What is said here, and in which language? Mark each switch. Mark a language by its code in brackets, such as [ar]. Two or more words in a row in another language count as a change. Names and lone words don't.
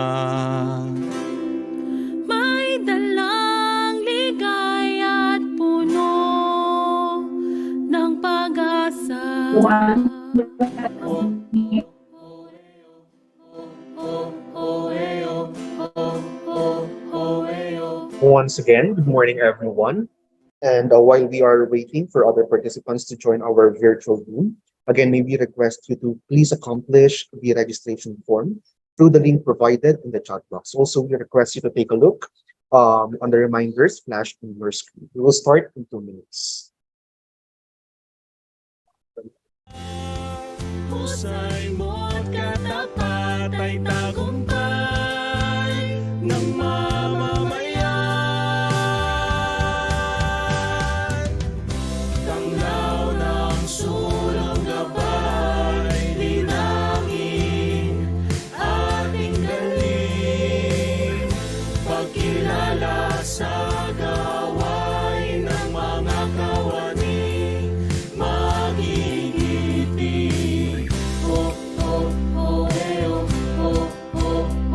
[tl] May dalang ligaya at puno ng pag-asa. [en] Once again, good morning, everyone. And while we are waiting for other participants to join our virtual room, again, may we request you to please accomplish the registration form through the link provided in the chat box. Also, we request you to take a look on the reminders flashed on your screen. We will start in 2 minutes. [tl] Husay mo't katapat ay tagumpay ng mamamayan. Tanglaw ng sulong gabay, linangin ating galing, pagkilala sa gawain ng mga kawani, magigiti. Oh, oh, oh, eh, oh, oh, oh,